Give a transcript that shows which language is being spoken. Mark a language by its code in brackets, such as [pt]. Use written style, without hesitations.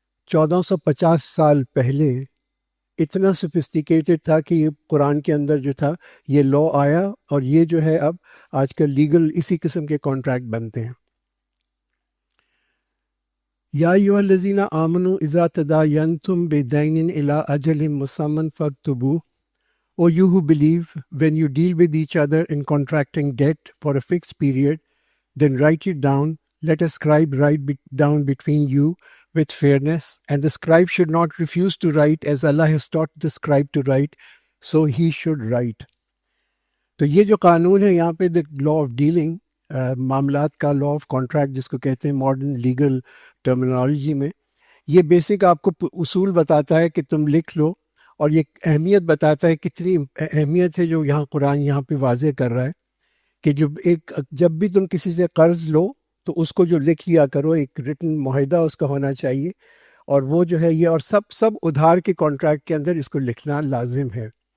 [ur] 1450 سال پہلے اتنا سفسٹیکیٹڈ تھا کہ یہ قرآن کے اندر جو تھا یہ لا آیا، اور یہ جو ہے اب آج کل لیگل اسی قسم کے کانٹریکٹ بنتے ہیں۔ [ar] یا ایھا الذین آمنوا اذا تداینتم بدین الی اجل مسمى فاکتبوہ، [en] O you who believe, when you deal with each other in contracting debt for a fixed period, then write it down. Let a scribe write down between you with fairness, and the scribe should not refuse to write as Allah has taught the scribe to write, so he should write. [ur] تو یہ جو قانون ہے یہاں پہ law of dealing, معاملات کا law of contract جس کو کہتے ہیں ماڈرن لیگل ٹرمینالوجی میں، یہ بیسک آپ کو اصول بتاتا ہے کہ تم لکھ لو، اور یہ اہمیت بتاتا ہے کتنی اہمیت ہے جو یہاں قرآن یہاں پہ واضح کر رہا ہے کہ جب بھی تم کسی سے قرض لو تو اس کو جو لکھ لیا کرو، ایک ریٹن معاہدہ اس کا ہونا چاہیے، اور وہ جو ہے یہ، اور سب ادھار کے کانٹریکٹ کے اندر اس کو لکھنا لازم ہے۔